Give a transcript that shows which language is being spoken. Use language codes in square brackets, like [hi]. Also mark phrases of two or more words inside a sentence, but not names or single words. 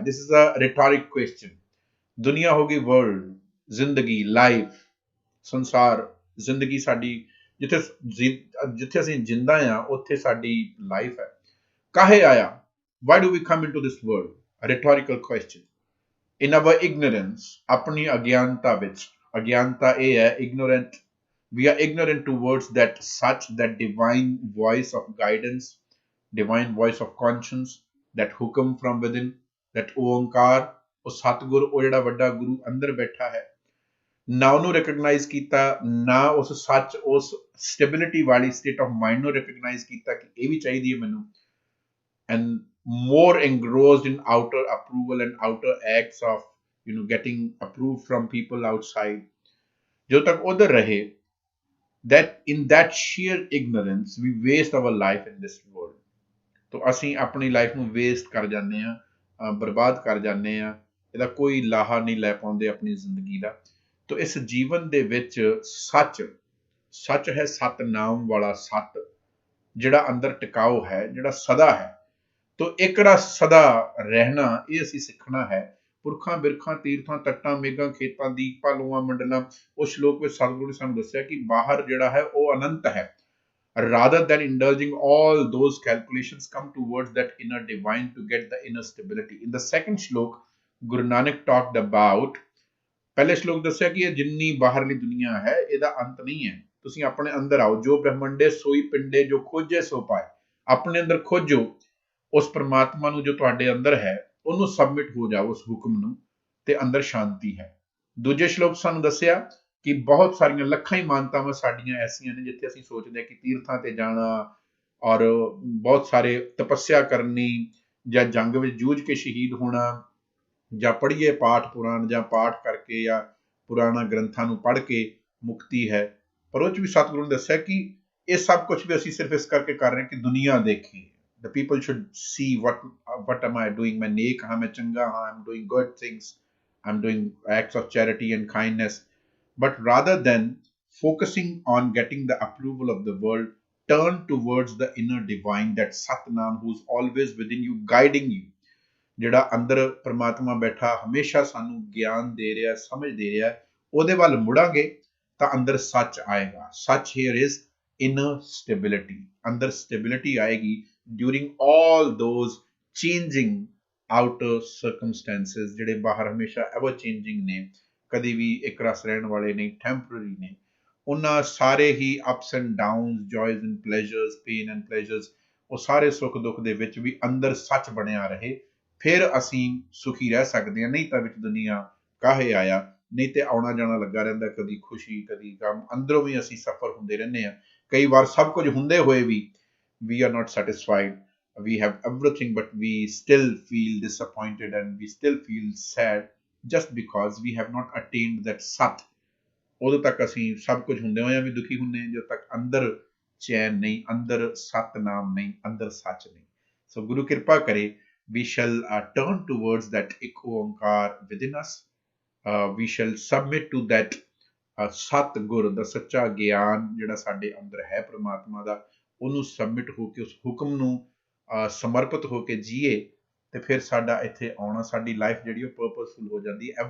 [en] This is a rhetoric question. [pa] ਦੁਨੀਆ ਹੋ ਗਈ ਵਰਲਡ, ਜ਼ਿੰਦਗੀ, ਲਾਈਫ, ਸੰਸਾਰ, ਜ਼ਿੰਦਗੀ ਸਾਡੀ, ਜਿੱਥੇ ਅਸੀਂ ਜਿੰਦਾ ਆ ਉੱਥੇ ਸਾਡੀ ਲਾਈਫ ਹੈ। ਕਾਹੇ ਆਇਆ, [en] why do we come in to this world, rhetorical question. in our ignorance, [pa] ਆਪਣੀ ਅਗਿਆਨਤਾ ਵਿੱਚ, ਅਗਿਆਨਤਾ ਇਹ ਹੈ, [en] ignorant, we are ignorant towards that such, that divine voice of guidance, divine voice of conscience, that hukum from within, that [pa] ਓਂਕਾਰ, ਉਹ ਸਤਿਗੁਰ, ਉਹ ਜਿਹੜਾ ਵੱਡਾ ਗੁਰੂ ਅੰਦਰ ਬੈਠਾ ਹੈ, ਨਾ ਉਹਨੂੰ ਰਿਕਗਨਾਈਜ਼ ਕੀਤਾ, ਨਾ ਉਸ ਸੱਚ, ਉਸ ਸਟੇਬਿਲਿਟੀ ਵਾਲੀ [en] state of mind [pa] ਨੂੰ ਰਿਕਗਨਾਈਜ਼ ਕੀਤਾ ਕਿ ਇਹ ਵੀ ਚਾਹੀਦੀ ਹੈ ਮੈਨੂੰ, [en] and more engrossed in outer approval and outer acts of getting approved from people outside, [hi] जो तक उधर रहे, [en] that in that sheer ignorance we waste our life in this world। [pa] तो ਅਸੀਂ ਆਪਣੀ ਲਾਈਫ ਨੂੰ ਵੇਸਟ ਕਰ ਜਾਂਦੇ ਆ, ਬਰਬਾਦ ਕਰ ਜਾਂਦੇ ਆ, ਇਹਦਾ ਕੋਈ ਲਾਹਾ ਨਹੀਂ ਲੈ ਪਾਉਂਦੇ ਆਪਣੀ ਜ਼ਿੰਦਗੀ ਦਾ। तो ਇਸ ਜੀਵਨ ਦੇ ਵਿੱਚ ਸੱਚ, ਸੱਚ ਹੈ ਸਤਨਾਮ ਵਾਲਾ ਸੱਤ, ਜਿਹੜਾ ਅੰਦਰ ਟਿਕਾਊ ਹੈ, ਜਿਹੜਾ ਸਦਾ ਹੈ। ਤਾਂ ਏਕੜਾ ਸਦਾ ਰਹਿਣਾ, ਇਹ ਅਸੀਂ ਸਿੱਖਣਾ ਹੈ। ਪੁਰਖਾ ਬਿਰਖਾ ਤੀਰਥਾਂ ਤਟਾਂ ਮੇਘਾਂ ਖੇਤਾਂ ਦੀਪਾਂ ਲੋਆਂ ਮੰਡਲਾਂ, ਉਸ ਸ਼ਲੋਕ ਮੇਂ ਸਤਿਗੁਰੂ ਨੇ ਸਾਨੂੰ ਦੱਸਿਆ ਕਿ ਬਾਹਰ ਜਿਹੜਾ ਹੈ ਵੋ ਅਨੰਤ ਹੈ। [en] Rather than indulging all those calculations, come towards that inner divine to get the inner stability। In the second श्लोक Guru Nanak talked about, [pa] ਪਹਿਲੇ ਸ਼ਲੋਕ ਦੱਸਿਆ ਕਿ ਜਿੰਨੀ ਬਾਹਰਲੀ ਦੁਨੀਆ ਹੈ ਇਹਦਾ ਅੰਤ ਨਹੀਂ ਹੈ, ਤੁਸੀਂ ਆਪਣੇ ਅੰਦਰ ਆਓ, ਜੋ ਬ੍ਰਹਮੰਡੇ ਸੋਈ ਪਿੰਡੇ, ਜੋ ਖੋਜੇ ਸੋ ਪਾਏ, ਆਪਣੇ ਅੰਦਰ ਖੋਜੋ ਉਸ ਪਰਮਾਤਮਾ ਨੂੰ ਜੋ ਤੁਹਾਡੇ ਅੰਦਰ ਹੈ, ਉਹਨੂੰ ਸਬਮਿਟ ਹੋ ਜਾਓ ਉਸ ਹੁਕਮ ਨੂੰ, ਤੇ ਅੰਦਰ ਸ਼ਾਂਤੀ ਹੈ। ਦੂਜੇ ਸ਼ਲੋਕ ਸਾਨੂੰ ਦੱਸਿਆ ਕਿ ਬਹੁਤ ਸਾਰੀਆਂ ਲੱਖਾਂ ਹੀ ਮਾਨਤਾਵਾਂ ਸਾਡੀਆਂ ਐਸੀਆਂ ਨੇ ਜਿੱਥੇ ਅਸੀਂ ਸੋਚਦੇ ਕਿ ਤੀਰਥਾਂ ਤੇ ਜਾਣਾ ਔਰ ਬਹੁਤ ਸਾਰੇ ਤਪੱਸਿਆ ਕਰਨੀ, ਜਾਂ ਜੰਗ ਵਿੱਚ ਜੂਝ ਕੇ ਸ਼ਹੀਦ ਹੋਣਾ, ਜਾਂ ਪੜ੍ਹੀਏ ਪਾਠ ਪੁਰਾਣ, ਜਾਂ ਪਾਠ ਕਰਕੇ ਜਾਂ ਪੁਰਾਣਾ ਗ੍ਰੰਥਾਂ ਨੂੰ ਪੜ੍ਹ ਕੇ ਮੁਕਤੀ ਹੈ। ਪਰ ਉਹ 'ਚ ਵੀ ਸਤਿਗੁਰੂ ਨੇ ਦੱਸਿਆ ਕਿ ਇਹ ਸਭ ਕੁਝ ਵੀ ਅਸੀਂ ਸਿਰਫ ਇਸ ਕਰਕੇ ਕਰ ਰਹੇ ਕਿ ਦੁਨੀਆ ਦੇਖੇ। [en] The people should see what am I doing, [pa] ਮੈਂ ਨੇਕ ਹਾਂ, ਮੈਂ ਚੰਗਾ ਹਾਂ, [en] I'm doing good things, I'm doing acts of charity and kindness, but rather than focusing on getting the approval of the world, turn towards the inner divine, that Satnam, who's always within you, guiding you, [pa] ਜਿਹੜਾ ਅੰਦਰ ਪਰਮਾਤਮਾ ਬੈਠਾ ਹਮੇਸ਼ਾ ਸਾਨੂੰ ਗਿਆਨ ਦੇ ਰਿਹਾ, ਸਮਝ ਦੇ ਰਿਹਾ, ਉਹਦੇ ਵੱਲ ਮੁੜਾਂਗੇ ਤਾਂ ਅੰਦਰ ਸੱਚ ਆਏਗਾ। [en] ਸੱਚ here is inner stability, ਅੰਦਰ stability ਆਏਗੀ during all those changing outer circumstances, [pa] ਜਿਹੜੇ ਬਾਹਰ ਹਮੇਸ਼ਾ [en] ever changing [pa] ਨੇ, ਕਦੀ ਵੀ ਇੱਕ ਰਸ ਰਹਿਣ ਵਾਲੇ ਨਹੀਂ, temporary ਨੇ। ਉਹਨਾਂ ਸਾਰੇ ਹੀ [en] ups and downs, joys and pleasures, pain and pleasures, [pa] ਉਹ ਸਾਰੇ ਸੁੱਖ ਦੁੱਖ ਦੇ ਵਿੱਚ ਵੀ ਅੰਦਰ ਸੱਚ ਬਣਿਆ ਰਹੇ, ਫਿਰ ਅਸੀਂ ਸੁਖੀ ਰਹਿ ਸਕਦੇ ਹਾਂ। ਨਹੀਂ ਤਾਂ ਵਿੱਚ ਦੁਨੀਆ ਕਾਹੇ ਆਇਆ, ਨਹੀਂ ਤੇ ਆਉਣਾ ਜਾਣਾ ਲੱਗਾ ਰਹਿੰਦਾ, ਕਦੀ ਖੁਸ਼ੀ ਕਦੀ ਗਮ, ਅੰਦਰੋਂ ਵੀ ਅਸੀਂ ਸਫਰ ਹੁੰਦੇ ਰਹਿੰਦੇ ਹਾਂ। ਕਈ ਵਾਰ ਸਭ ਕੁਝ ਹੁੰਦੇ ਹੋਏ ਵੀ [en] we are not satisfied, we have everything but we still feel disappointed and we still feel sad just because we have not attained that sat। [pa] ਉਦੋਂ ਤੱਕ ਅਸੀਂ ਸਭ ਕੁਝ ਹੁੰਦੇ ਹੋਇਆਂ ਵੀ ਦੁਖੀ ਹੁੰਦੇ ਹਾਂ, ਜਦੋਂ ਤੱਕ ਅੰਦਰ ਚੈਨ ਨਹੀਂ, ਅੰਦਰ ਸਤਨਾਮ ਨਹੀਂ, ਅੰਦਰ ਸੱਚ ਨਹੀਂ। ਸੋ ਗੁਰੂ ਕਿਰਪਾ ਕਰੇ, [en] we shall turn towards that [pa] ਇੱਕ ਓਂਕਾਰ [en] within us, we shall submit to that [pa] ਸਤਿਗੁਰ ਦਾ ਸੱਚਾ ਗਿਆਨ ਜਿਹੜਾ ਸਾਡੇ ਅੰਦਰ ਹੈ ਪ੍ਰਮਾਤਮਾ ਦਾ, ਉਹਨੂੰ ਸਬਮਿਟ ਹੋ ਕੇ, ਉਸ ਹੁਕਮ ਨੂੰ ਸਮਰਪਿਤ ਹੋ ਕੇ ਜੀਏ, ਤੇ ਫਿਰ ਸਾਡਾ ਇੱਥੇ ਆਉਣਾ, ਸਾਡੀ ਲਾਈਫ ਜਿਹੜੀ ਉਹ ਪਰਪਸਫੁਲ ਹੋ ਜਾਂਦੀ ਹੈ।